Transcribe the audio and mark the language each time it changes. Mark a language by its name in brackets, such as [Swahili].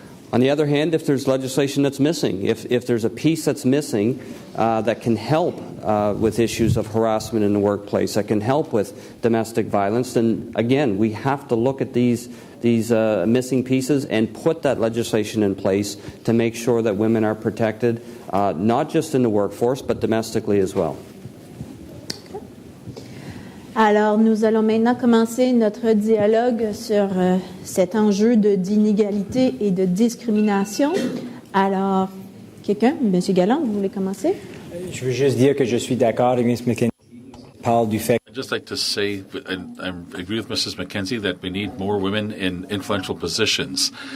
[English] On the other hand, if there's legislation that's missing, if there's a piece that's missing that can help with issues of harassment in the workplace, that can help with domestic violence, then again, we have to look at these missing pieces and put that legislation in place to make sure that women are protected, not just in the workforce, but domestically as well. [French] Alors, nous allons maintenant commencer notre dialogue sur cet enjeu d'inégalité et de discrimination. Alors, quelqu'un, M. Galland, vous voulez commencer? Je veux juste dire que je suis d'accord avec Ms. McKenzie. Parle du fait. [English] I'd just like to say, and I agree with Mrs. McKenzie, that we need more women in influential positions.